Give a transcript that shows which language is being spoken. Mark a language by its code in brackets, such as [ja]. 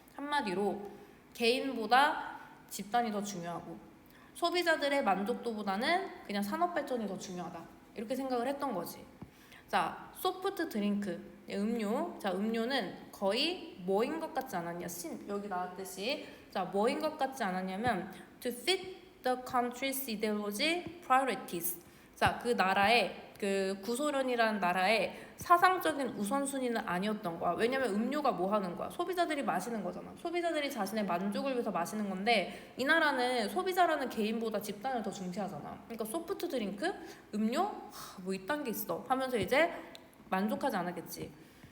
[ko] 한마디로 개인보다 집단이 더 중요하고 소비자들의 만족도보다는 그냥 산업 발전이 더 중요하다. 이렇게 생각을 했던 거지. 자, 소프트 드링크, 음료. 자, 음료는 거의 뭐인 것 같지 않았냐? 여기 나왔듯이. [en] 자, [ko] 뭐인 것 같지 않았냐면 [en] to fit the country's ideology priorities. [ko] 자, 그 나라의 그 구소련이라는 나라의 사상적인 우선순위는 아니었던 거야. 왜냐면 음료가 뭐 하는 거야? 소비자들이 마시는 거잖아. 소비자들이 자신의 만족을 위해서 마시는 건데 이 나라는 소비자라는 개인보다 집단을 더 중시하잖아. 그러니까 소프트 드링크, 음료, 뭐 이딴 게 있어 하면서 이제 만족하지 않았겠지.